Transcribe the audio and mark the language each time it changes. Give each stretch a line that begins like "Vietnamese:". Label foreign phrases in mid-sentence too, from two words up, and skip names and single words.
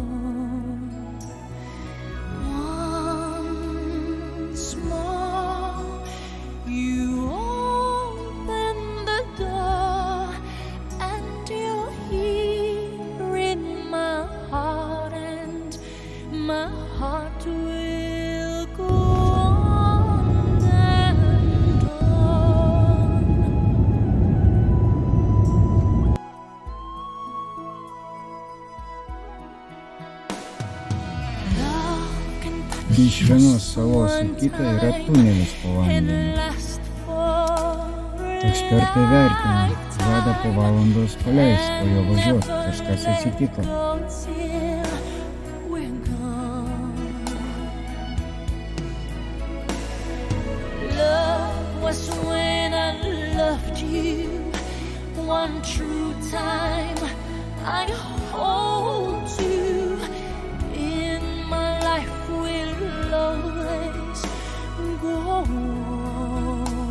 English: Once more, you open the door, and you're here in my heart, and my heart will go on and on. Love can touch
Lithuanian: Iš vienos salos į kitą yra tunelis po vandeniu.
English: and last forever.
Lithuanian: Ekspertai vertina, žada po valandos paleis, po jo važiuos, kažkas atsitiko.
English: Love was when I loved you one true time. I hold you in my life will always go on.